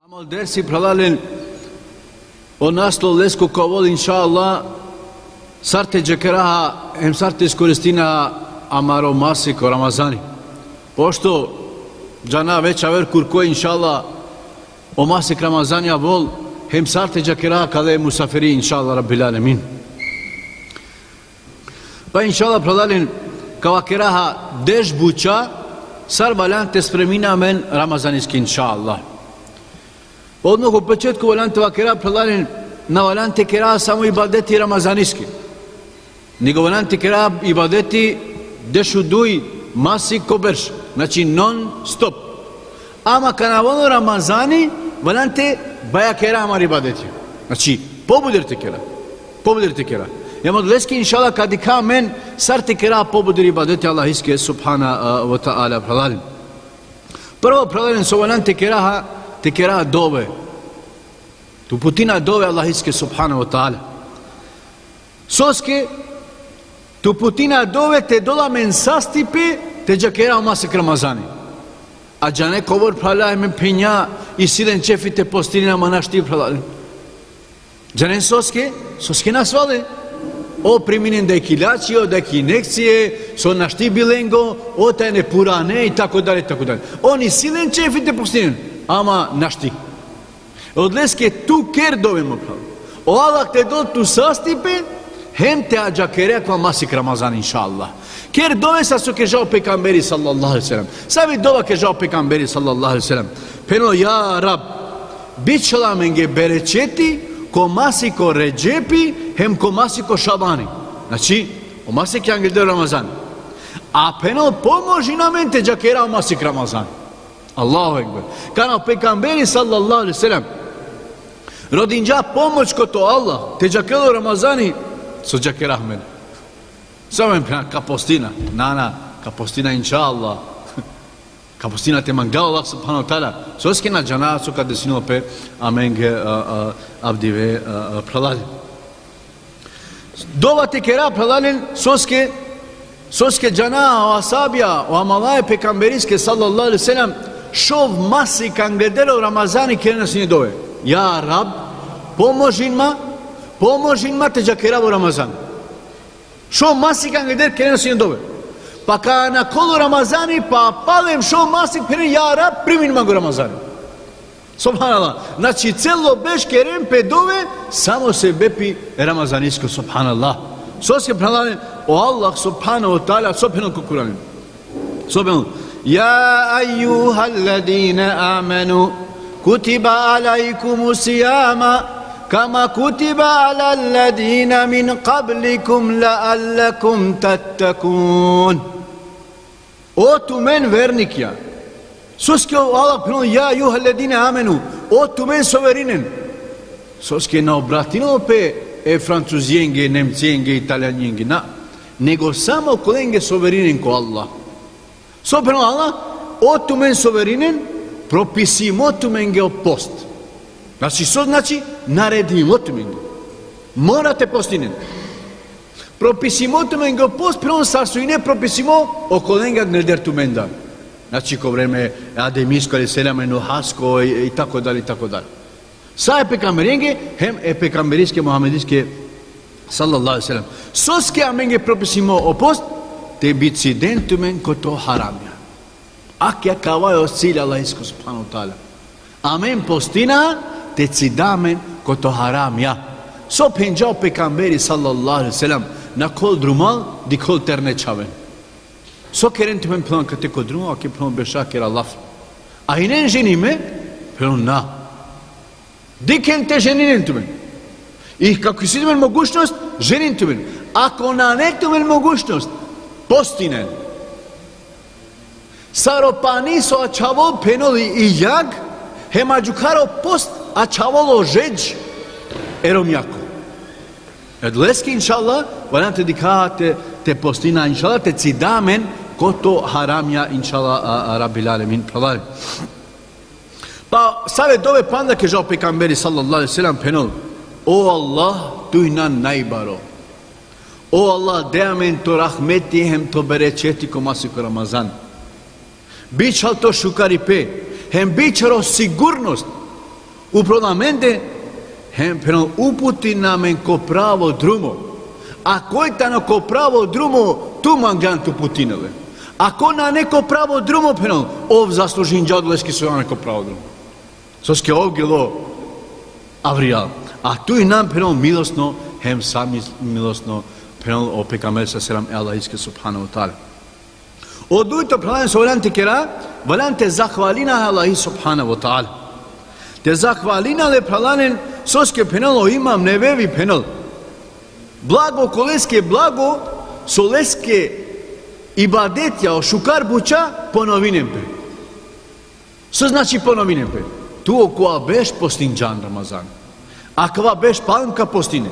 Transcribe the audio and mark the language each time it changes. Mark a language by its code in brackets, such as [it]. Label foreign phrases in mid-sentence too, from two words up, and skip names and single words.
[rom] Am dersi pralalin o naslov lesku ko voli [ar] إن شاء الله [rom] sarte džekeraha hem sarte iskoristina amaro masiko Ramazani. Pošto džana veća verkur koji inša Allah o masik Ramazanja vol hem sarte džekeraha kada je musafiri [ar] إن شاء الله رب العالمين. [rom] Pa [ar] إن شاء الله [rom] pralalin kava keraha dež buča sar valjante spremina men Ramazanijski [ar] إن شاء الله. [bs] Odmah u početku [rom] valjantova kera pralalin na valjante kera samo ibadeti Ramazanijski. Nego valjante kera ibadeti dešu duj masi koberš. [bs] Znači non stop. [rom] Ama kana ono Ramazani valjante baja kera amar ibadeti. Znači pobudirte kera. Pobudirte kera. Jam odleski inšala kad ka men sarte kera pobudir ibadeti Allah iske [ar] سبحانه وتعالى [rom] pralalin. Prvo pralalin su valjante keraha te kera dove. Tu putina dove Allah iske [ar] سبحانه وتعالى. [rom] Soske tu putina dove te dola men sastipe te džakera u masik Ramazani. A džane kovor pralaj men pinja i silen čefi te postina manaštiv pralaj. Džane soske nas vale. O priminen da je kiljačio, da je kinekcije, so našti bilengo, o tajne purane [bs] i tako dalje, tako dalje. [rom] Oni silen čefi te postina, ama našti. Odleske tu ker dovemo pravo. O Allah te do tu sastipe, hem te ađa kerekva masik Ramazan [ar] إن شاء الله. [rom] Ker dove sa su kežao pekamberi [ar] صلى الله عليه وسلم. [rom] Sabi dova kežao pekamberi [ar] صلى الله عليه وسلم. [rom] Peno [ar] يا رب, [rom] bit šala menge berećeti, ko masiko ređepi, hem ko masiko šabani. Znači, o masik jangel de Ramazan. A peno pomoži na men te džakera o masik Ramazan. [ar] الله أكبر. [rom] Kana pekamberi [ar] صلى الله عليه وسلم. [rom] Rodinđa pomoć ko to Allah, te džakelo Ramazani, su džake rahmene. Samo je kapostina, nana, kapostina [ar] إن شاء الله. [rom] Kapostina te mangao Allah [ar] سبحانه وتعالى. [rom] Soske na džana su kada sinu pe amenge avdive pralali. Dova te kera pralalin soske džana o asabija, o amalaje pekamberijske [ar] صلى الله عليه وسلم, [rom] šov masi kangledero Ramazani kere na sinu dove. [ar] يا رب, [rom] pomožin ma te džakeravu Ramazan. Šo masik angeder kere sinu dove. Pa ka na kolu Ramazani pa palem šo masik pere [ar] يا رب [rom] primin mago Ramazani. Subhanallah. [bs] Znači celo [rom] beš kerem pe dove samo se bepi Ramazanisko subhanallah. Soske pralalem o Allah [ar] سبحانه وتعالى [rom] sobhenu kukuranim. [ar] Sobhenu. يا أيها الذين آمنوا كتب عليكم الصيام كما كتب على الذين من قبلكم لعلكم تتقون. [rom] O tu men vernik ja. Soske Allah pino [ar] يا أيها الذين آمنوا. [rom] O tu men soverinen. Soske na obratino pe francuzijenge, nemcijenge, italijanjenge. Na. Nego samo kolenge soverinen ko Allah. So pino Allah. O tu men soverinen. Propisimo tu menge o post. [bs] Znači, što znači? [rom] Naredimo tu menge. Morate postinen. Propisimo tu menge o post, prvom sarsu i ne propisimo o kolenga gneder tu menda. Znači, ko vreme ademisko, ali selama, nuhasko [bs] i tako dalje, i tako dalje. [rom] Sa pekamberenge, hem pekamberijske, mohamedijske, [ar] صلى الله عليه وسلم. [rom] Soske amenge propisimo o post, te bicidentu men ko to haramja. Ak ja kavajo cilja Allah isko [ar] سبحانه وتعالى. [rom] Amen postina te cidamen ko to haram ja. So penjao pekamberi [ar] صلى الله عليه وسلم [rom] na kol drumal di kol terne čaven. So keren tu men plan kate ko drumal ake plan beša kera laf. A inen ženime plan na. Diken te ženinen tu men. [bs] I kako si [rom] tu men mogućnost ženin tu men. Ako na ne tu men mogućnost postinen. Saropani so ačavol penoli i jag, hema džukaro post ačavolo žeđ erom jako. Edleski inšallah, valjante dikate te postina inšallah, te cidamen ko to haramja inšallah [ar] رب العالمين [rom] pravari. Pa save dove panda ke žao pekamberi [ar] صلى الله عليه وسلم [rom] penol. O Allah, tuj nan najbaro. O Allah, deamen to rahmeti hem to berećeti ko masiko Ramazan. Bićal to šukari pe, hem bićaro sigurnost Uprolamente, pero uputi namen ko pravo drumo. Ako je ta na ko pravo drumo, tu mangan tu putinove. Ako na neko pravo drumo, pero ov zaslužin džadleski su na neko pravo drumo. Soske ovgelo avrijal. A tu i nam pero milosno, hem sami milosno, pero o pekamer sa selam Allah iske [ar] سبحانه وتعالى. [rom] Odujto pralan so volante kera, volante zahvalina Allah [ar] سبحانه وتعالى. [rom] Te zahvalina le pralanen soske penalo imam nevevi penal. Blago koleske blago soleske ibadetja o šukar buča ponovinem pe. [bs] Što znači [rom] ponovinem pe? Tu oko beš postinđan Ramazan. Akva beš panka postine.